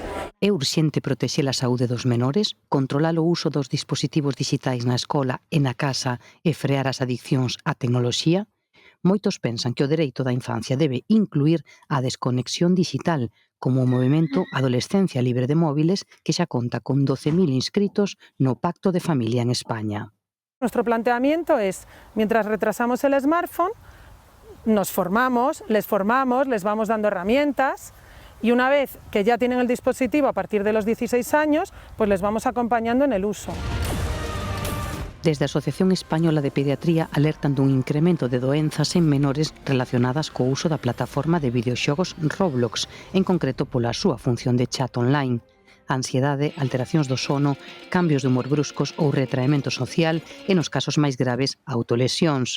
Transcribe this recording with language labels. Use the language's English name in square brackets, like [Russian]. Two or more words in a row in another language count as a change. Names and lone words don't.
[Galician] É urxente protexer a saúde dos menores, controlar o uso dos dispositivos digitais na escola e na casa e frear as adiccións á tecnoloxía? Moitos pensan que o dereito da infancia debe incluir a desconexión digital, como o movemento Adolescencia Libre de Móviles, que xa conta con 12.000 inscritos no Pacto de Familia en España. [Spanish] Nuestro planteamiento es, mientras retrasamos el smartphone, nos formamos, les vamos dando herramientas y una vez que ya tienen el dispositivo a partir de los 16 años, pues les vamos acompañando en el uso. [Galician] Desde a Asociación Española de Pediatría alertan dun incremento de doenzas en menores relacionadas co uso da plataforma de videoxogos Roblox, en concreto pola súa función de chat online. Ansiedade, alteracións do sono, cambios de humor bruscos ou retraemento social e, nos casos máis graves, autolesións.